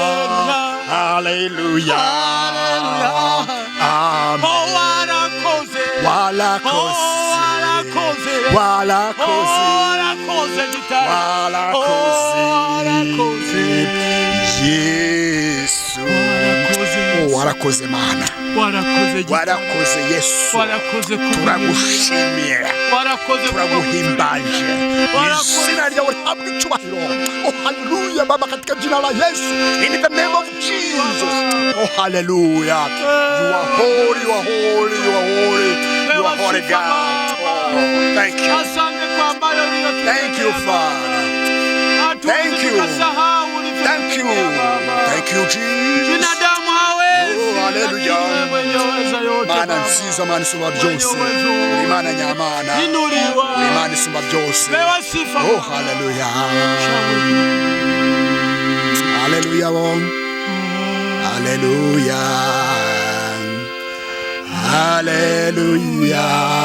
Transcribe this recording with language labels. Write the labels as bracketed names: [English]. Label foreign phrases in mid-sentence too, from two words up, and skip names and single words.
[Kinyarwanda] haleluya amen warakoze Yesu, warakoze Mana, warakoze Yesu, turagushimiye, turaguhimbaje, izina ryawe rihabwe icyubahiro. [Swahili] Oh hallelujah Baba, katika jina la Yesu, [English] in the name of Jesus. Oh hallelujah, you are holy, you are holy, you are holy, you are holy God. Oh, thank you, thank you Father, thank you, thank you, thank you Jesus. [Kinyarwanda] Oh hallelujah, Mana nziza, Mana isumba byose, uri Mana nyamana, uri Mana isumba byose. Oh hallelujah, hallelujah, hallelujah, hallelujah.